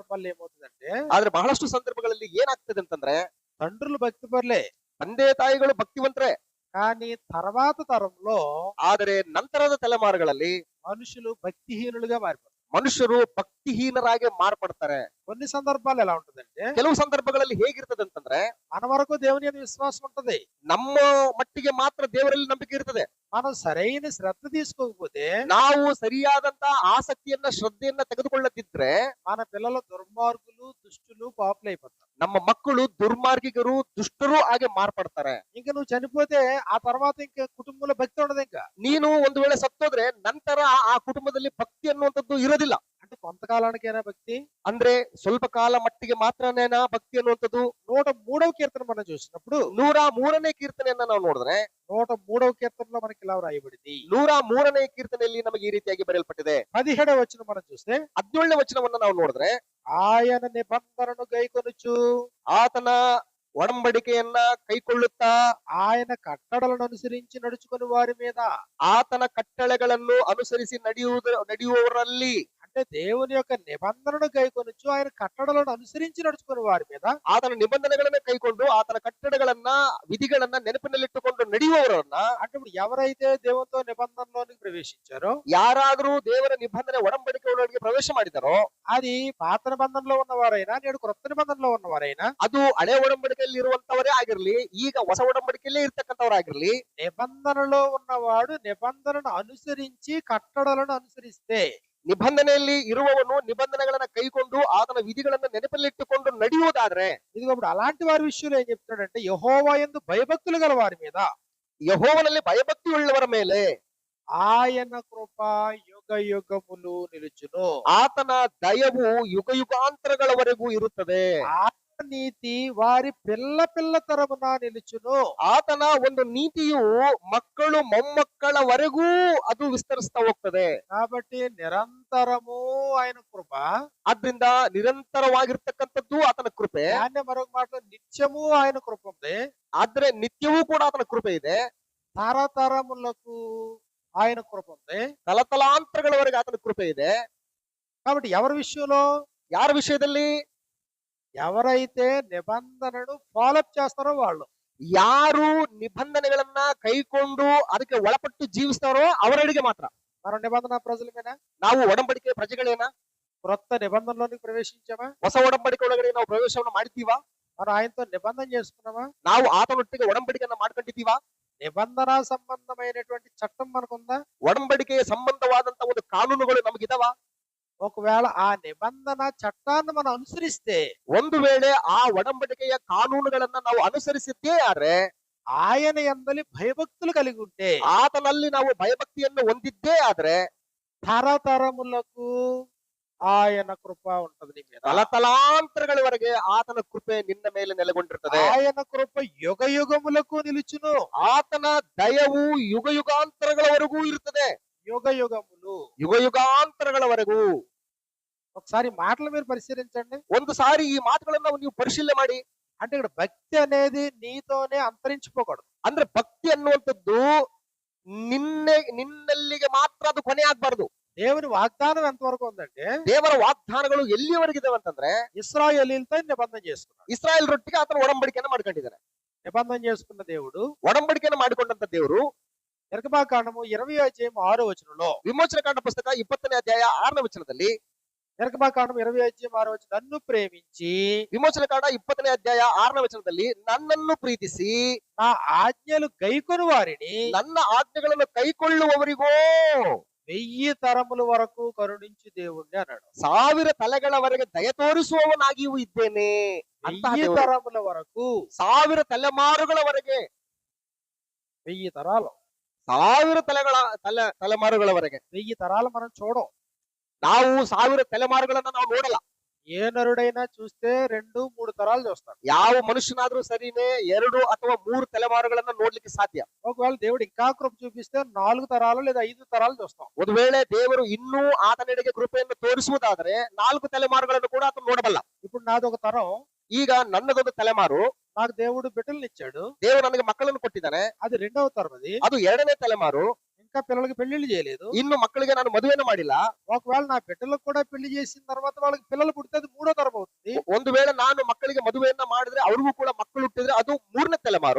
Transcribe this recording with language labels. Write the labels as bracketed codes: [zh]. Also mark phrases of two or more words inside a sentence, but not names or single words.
[kn] ಆದ್ರೆ ಬಹಳಷ್ಟು ಸಂದರ್ಭಗಳಲ್ಲಿ ಏನಾಗ್ತದೆ ಅಂತಂದ್ರೆ, [te] తండ్రులు భక్తి పరులే, [kn] ತಂದೆ ತಾಯಿಗಳು ಭಕ್ತಿವಂತರೇ. [te] కానీ తర్వాత తరంలో [kn] ಆದರೆ ನಂತರದ ತಲೆಮಾರುಗಳಲ್ಲಿ [te] మనుషులు భక్తిహీనులుగా మారిపోతారు. [kn] ಮನುಷ್ಯರು ಭಕ್ತಿಹೀನರಾಗಿ ಮಾರ್ಪಡ್ತಾರೆ. [te] కొన్ని సందర్భాలు ఎలా ఉంటుందంటే, [kn] ಕೆಲವು ಸಂದರ್ಭಗಳಲ್ಲಿ ಹೇಗಿರ್ತದೆ ಅಂತಂದ್ರೆ, [te] మన వరకు దేవుని యందు విశ్వాసం ఉంటది, [kn] ನಮ್ಮ ಮಟ್ಟಿಗೆ ಮಾತ್ರ ದೇವರಲ್ಲಿ ನಂಬಿಕೆ ಇರ್ತದೆ. [te] మనం సరైన శ్రద్ధ తీసుకోకపోతే [kn] ನಾವು ಸರಿಯಾದಂತ ಆಸಕ್ತಿಯನ್ನ ಶ್ರದ್ಧೆಯನ್ನ ತೆಗೆದುಕೊಳ್ಳದಿದ್ರೆ [te] మన పిల్లలు దుర్మార్గులు, దుష్టులు, పాపులు అయిపోతారు. [kn] ನಮ್ಮ ಮಕ್ಕಳು ದುರ್ಮಾರ್ಗಿಗರು, ದುಷ್ಟರು ಆಗಿ ಮಾರ್ಪಡ್ತಾರೆ. [te] ఇంకా నువ్వు చనిపోతే ఆ తర్వాత ఇంకా కుటుంబంలో భక్తి ఉండదు. ఇంకా [kn] ನೀನು ಒಂದು ವೇಳೆ ಸತ್ತೋದ್ರೆ ನಂತರ ಆ ಕುಟುಂಬದಲ್ಲಿ ಭಕ್ತಿ ಅನ್ನುವಂಥದ್ದು ಇರೋದಿಲ್ಲ. [te] అంటే కొంతకాలానికైనా భక్తి. [kn] ಅಂದ್ರೆ ಸ್ವಲ್ಪ ಕಾಲ ಮಟ್ಟಿಗೆ ಮಾತ್ರನೇನಾ ಭಕ್ತಿ ಅನ್ನುವಂಥದ್ದು. [te] 103వ కీర్తన మనం చూసినప్పుడు [kn] 103ನೇ ಕೀರ್ತನೆಯನ್ನ ನಾವು ನೋಡಿದ್ರೆ [te] 103వ కీర్తనలో మనకి ఇలా వ్రాయబడింది. [kn] 103ನೇ ಕೀರ್ತನೆಯಲ್ಲಿ ನಮಗೆ ಈ ರೀತಿಯಾಗಿ ಬರೆಯಲ್ಪಟ್ಟಿದೆ. [te] 17వ వచనం మనం చూస్తే, [kn] 17ನೇ ವಚನವನ್ನ ನಾವು ನೋಡಿದ್ರೆ, [te] ఆయన నిబంధనను గైకొనుచు, [kn] ಆತನ ಒಡಂಬಡಿಕೆಯನ್ನ ಕೈಕೊಳ್ಳುತ್ತಾ, [te] ఆయన కట్టడలను అనుసరించి నడుచుకుని వారి మీద. [kn] ಆತನ ಕಟ್ಟಳೆಗಳನ್ನು ಅನುಸರಿಸಿ ನಡೆಯುವವರಲ್ಲಿ, [te] అంటే దేవుని యొక్క నిబంధనను గైకొనుచు, ఆయన కట్టడలను అనుసరించి నడుచుకుని వారి మీద. [kn] ಆತನ ನಿಬಂಧನೆಗಳನ್ನ ಕೈಕೊಂಡು ಆತನ ಕಟ್ಟಡಗಳನ್ನ ವಿಧಿಗಳನ್ನ ನೆನಪಿನಲ್ಲಿಟ್ಟುಕೊಂಡು ನಡೆಯುವವರನ್ನ, [te] అంటే ఇప్పుడు ఎవరైతే దేవునితో నిబంధనలోనికి ప్రవేశించారో, [kn] ಯಾರಾದ್ರೂ ದೇವರ ನಿಬಂಧನೆ ಒಡಂಬಡಿಕೆ ಒಳಗೆ ಪ್ರವೇಶ ಮಾಡಿದಾರೋ, [te] అది పాత నిబంధనలో ఉన్నవారైనా నేడు క్రొత్త నిబంధనలో ఉన్నవారైనా, [kn] ಅದು ಹಳೆ ಒಡಂಬಡಿಕೆಯಲ್ಲಿ ಇರುವಂತವರೇ ಆಗಿರ್ಲಿ, ಈಗ ಹೊಸ ಒಡಂಬಡಿಕೆಯಲ್ಲೇ ಇರ್ತಕ್ಕಂಥವರಾಗಿರ್ಲಿ, [te] నిబంధనలో ఉన్నవాడు నిబంధనను అనుసరించి కట్టడలను అనుసరిస్తే, [kn] ನಿಬಂಧನೆಯಲ್ಲಿ ಇರುವವನು ನಿಬಂಧನೆಗಳನ್ನ ಕೈಕೊಂಡು ಆತನ ವಿಧಿಗಳನ್ನ ನೆನಪಲ್ಲಿಟ್ಟುಕೊಂಡು ನಡೆಯುವುದಾದ್ರೆ, [te] ఇదిగో ఇప్పుడు అలాంటి వారి విషయంలో ఏం చెప్తున్నాడంటే, యెహోవా యందు భయభక్తులు గల వారి మీద [kn] ಯೆಹೋವನಲ್ಲಿ ಭಯಭಕ್ತಿ ಉಳ್ಳವರ ಮೇಲೆ [te] ఆయన కృప యుగ యుగములు నిలుచును. [kn] ಆತನ ದಯವು ಯುಗ ಯುಗಾಂತರಗಳವರೆಗೂ ಇರುತ್ತದೆ. [te] ఆయన నీతి వారి పిల్ల పిల్ల తరమున నిలుచును. [kn] ಆತನ ಒಂದು ನೀತಿಯು ಮಕ್ಕಳು ಮೊಮ್ಮಕ್ಕಳವರೆಗೂ ಅದು ವಿಸ್ತರಿಸ್ತಾ ಹೋಗ್ತದೆ. [te] కాబట్టి నిరంతరము ఆయన కృప, [kn] ಆದ್ರಿಂದ ನಿರಂತರವಾಗಿರ್ತಕ್ಕಂಥದ್ದು ಆತನ ಕೃಪೆ. [te] దాన్ని మరొక మాట నిత్యము ఆయన కృప ఉంది. [kn] ಆದ್ರೆ ನಿತ್ಯವೂ ಕೂಡ ಆತನ ಕೃಪೆ ಇದೆ. [te] తరతరములకు ఆయన కృప ఉంది. [kn] ತಲತಲಾಂತರಗಳವರೆಗೆ ಆತನ ಕೃಪೆ ಇದೆ. [te] కాబట్టి ఎవరి విషయంలో, [kn] ಯಾರ ವಿಷಯದಲ್ಲಿ? [te] ఎవరైతే నిబంధనను ఫాలోఅప్ చేస్తారో వాళ్ళు, [kn] ಯಾರು ನಿಬಂಧನೆಗಳನ್ನ ಕೈಕೊಂಡು ಅದಕ್ಕೆ ಒಳಪಟ್ಟು ಜೀವಿಸ್ತಾರೋ ಅವರಡಿಗೆ ಮಾತ್ರ. [te] మనం నిబంధన ప్రజలమేనా? [kn] ನಾವು ಒಡಂಬಡಿಕೆ ಪ್ರಜೆಗಳೇನಾ? [te] క్రొత్త నిబంధనలోనికి ప్రవేశించామా? [kn] ಹೊಸ ಒಡಂಬಡಿಕೆ ಒಳಗಡೆ ನಾವು ಪ್ರವೇಶವನ್ನು ಮಾಡಿದ್ದೀವಾ? [te] మనం ఆయనతో నిబంధన చేసుకున్నామా? [kn] ನಾವು ಆತನೊಟ್ಟಿಗೆ ಒಡಂಬಡಿಕೆಯನ್ನ ಮಾಡ್ಕೊಂಡಿದ್ದೀವಾ? [te] నిబంధన సంబంధమైనటువంటి చట్టం మనకుందా? [kn] ಒಡಂಬಡಿಕೆಯ ಸಂಬಂಧವಾದಂತ ಒಂದು ಕಾನೂನುಗಳು ನಮಗಿದಾವ? [te] ఒకవేళ ఆ నిబంధన చట్టాన్ని మనం అనుసరిస్తే, [kn] ಒಂದು ವೇಳೆ ಆ ಒಡಂಬಡಿಕೆಯ ಕಾನೂನುಗಳನ್ನ ನಾವು ಅನುಸರಿಸಿದ್ದೇ ಆದ್ರೆ, [te] ఆయన యందలి భయభక్తులు కలిగి ఉంటే, [kn] ಆತನಲ್ಲಿ ನಾವು ಭಯಭಕ್ತಿಯನ್ನು ಹೊಂದಿದ್ದೇ ಆದ್ರೆ, [te] తరతరములకు ఆయన కృప ఉంటది నీ మీద. [kn] ತಲತಲಾಂತರಗಳವರೆಗೆ ಆತನ ಕೃಪೆ ನಿನ್ನ ಮೇಲೆ ನೆಲೆಗೊಂಡಿರ್ತದೆ. [te] ఆయన కృప యుగ యుగములకు నిలుచును. [kn] ಆತನ ದಯವು ಯುಗ ಯುಗಾಂತರಗಳವರೆಗೂ ಇರ್ತದೆ. [te] యుగ యుగములు. [kn] ಯುಗ ಯುಗಾಂತರಗಳವರೆಗೂ. [te] ఒకసారి మాటలు మీరు పరిశీలించండి. [kn] ಒಂದು ಸಾರಿ ಈ ಮಾತುಗಳನ್ನ ನೀವು ಪರಿಶೀಲನೆ ಮಾಡಿ. [te] అంటే ఇక్కడ భక్తి అనేది నీతోనే అంతరించిపోకూడదు. [kn] ಅಂದ್ರೆ ಭಕ್ತಿ ಅನ್ನುವಂಥದ್ದು ನಿನ್ನಲ್ಲಿಗೆ ಮಾತ್ರ ಅದು ಕೊನೆ ಆಗ್ಬಾರ್ದು. [te] దేవుని వాగ్దానం ఎంతవరకు ఉందంటే, [kn] ದೇವರ ವಾಗ್ದಾನಗಳು ಎಲ್ಲಿಯವರೆಗಿದಾವೆ ಅಂತಂದ್ರೆ, [te] ఇశ్రాయేలీయులతో నిబంధన చేసుకున్నాడు. [kn] ಇಸ್ರಾಯೇಲ್ ರೊಟ್ಟಿಗೆ ಆತನ ಒಡಂಬಡಿಕೆಯನ್ನ ಮಾಡ್ಕೊಂಡಿದ್ದಾನೆ. [te] నిబంధన చేసుకున్న దేవుడు, [kn] ಒಡಂಬಡಿಕೆಯನ್ನ ಮಾಡಿಕೊಂಡಂತ ದೇವರು [te] నిర్గమాకాండము 20:6 [kn] ವಿಮೋಚನ ಕಾಂಡ ಪುಸ್ತಕ 20ನೇ ಅಧ್ಯಾಯ 6ನೇ ವಚನದಲ್ಲಿ, [te] నిర్గమాకాండం 20:6 నన్ను ప్రేమించి, [kn] ವಿಮೋಚನ ಕಾಂಡ 20ನೇ ಅಧ್ಯಾಯ 6ನೇ ವಚನದಲ್ಲಿ, ನನ್ನನ್ನು ಪ್ರೀತಿಸಿ [te] నా ఆజ్ఞలు గైకొని వారిని [kn] ನನ್ನ ಆಜ್ಞೆಗಳನ್ನು ಕೈಕೊಳ್ಳುವವರಿಗೋ [te] 1000 తరముల వరకు కరుణించి దేవుణ్ణి అన్నాడు. [kn] 1000 ತಲೆಗಳವರೆಗೆ ದಯ ತೋರಿಸುವವನಾಗಿಯೂ ಇದ್ದೇನೆ. [te] 1000 తరముల వరకు, [kn] 1000 ತಲೆಮಾರುಗಳವರೆಗೆ, [te] 1000 తరాలు, [kn] 1000 ತಲೆಮಾರುಗಳವರೆಗೆ [te] 1000 తరాలు మనం చూడం. [kn] ನಾವು 1000 ತಲೆಮಾರುಗಳನ್ನ ನಾವು ನೋಡಲ್ಲ. [te] ఏ నరుడైనా చూస్తే 2-3 తరాలు చూస్తాడు. [kn] ಯಾವ ಮನುಷ್ಯನಾದ್ರೂ ಸರಿನೇ 2 ಅಥವಾ 3 ತಲೆಮಾರುಗಳನ್ನ ನೋಡ್ಲಿಕ್ಕೆ ಸಾಧ್ಯ. [te] ఒకవేళ దేవుడు ఇంకా కృప చూపిస్తే 4 తరాలు లేదా 5 తరాలు చూస్తాం. [kn] ಒಂದು ವೇಳೆ ದೇವರು ಇನ್ನೂ ಆತನೆಡೆಗೆ ಕೃಪೆಯನ್ನು ತೋರಿಸುವುದಾದ್ರೆ 4 ತಲೆಮಾರುಗಳನ್ನು ಕೂಡ ಆತ ನೋಡಬಲ್ಲ. [te] ఇప్పుడు నాది ఒక తరం, [kn] ಈಗ ನನ್ನದೊಂದು ತಲೆಮಾರು, [te] నాకు దేవుడు బిడ్డలను ఇచ్చాడు, [kn] ದೇವರು ನನಗೆ ಮಕ್ಕಳನ್ನು ಕೊಟ್ಟಿದ್ದಾನೆ, [te] అది రెండవ తరం. [kn] ಅದು 2ನೇ ತಲೆಮಾರು. [te] నేను ఇంకా పిల్లలకి పెళ్లిళ్ళు చేయలేదు. [kn] ఇನ್ನು ಮಕ್ಕಳಿಗೆ ನಾನು ಮದುವೆಯನ್ನು ಮಾಡಿಲ್ಲ. [te] ఒకవేళ నా బిడ్డలకు కూడా పెళ్లి చేసిన తర్వాత వాళ్ళకి పిల్లలు పుడితే అది మూడో తరం అవుతుంది. [kn] ಒಂದು ವೇಳೆ ನಾನು ಮಕ್ಕಳಿಗೆ ಮದುವೆಯನ್ನ ಮಾಡಿದ್ರೆ ಅವ್ರಿಗೂ ಕೂಡ ಮಕ್ಕಳು ಹುಟ್ಟಿದ್ರೆ ಅದು 3ನೇ ತಲೆಮಾರು.